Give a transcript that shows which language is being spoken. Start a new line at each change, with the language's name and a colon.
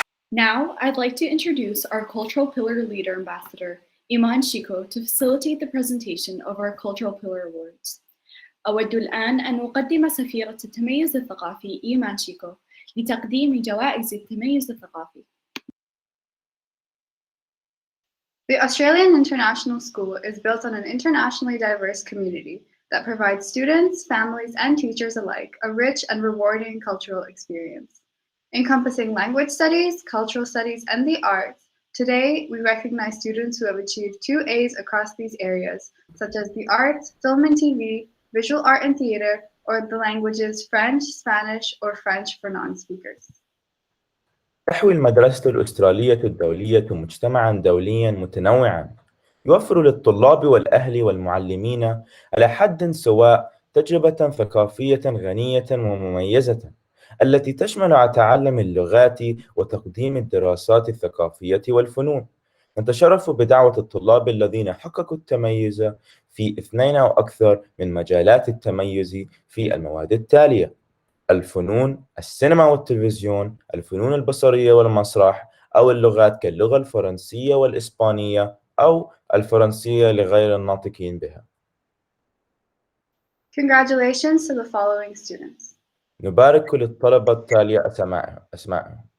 English: Now, I'd like to introduce our Cultural Pillar Leader Ambassador, Iman Shiko to facilitate the presentation of our Cultural Pillar Awards.
Arabic: أود الآن أن أقدم سفيرة التميز الثقافي إيمان شيكو لتقديم جوائز التميز الثقافي.
English: The Australian International School is built on an internationally diverse community that provides students, families, and teachers alike a rich and rewarding cultural experience. Encompassing language studies, cultural studies, and the arts, today we recognize students who have achieved 2 A's across these areas, such as the arts, film and TV, visual art and theater, or the languages French, Spanish, or French for non-speakers.
Arabic: تحوي المدرسة الأسترالية الدولية مجتمعاً دولياً متنوعاً يوفر للطلاب والأهل والمعلمين على حد سواء تجربة ثقافية غنية ومميزة التي تشمل تعلم اللغات وتقديم الدراسات الثقافية والفنون. نتشرف بدعوة الطلاب الذين حققوا التميز في 2 أو أكثر من مجالات التميز في المواد التالية: الفنون، السينما والتلفزيون، الفنون البصرية والمسرح، أو اللغات كاللغة الفرنسية والإسبانية أو الفرنسية لغير الناطقين بها.
English: Congratulations to the following students.
Arabic: نبارك للطلبة التالية أسمائهم.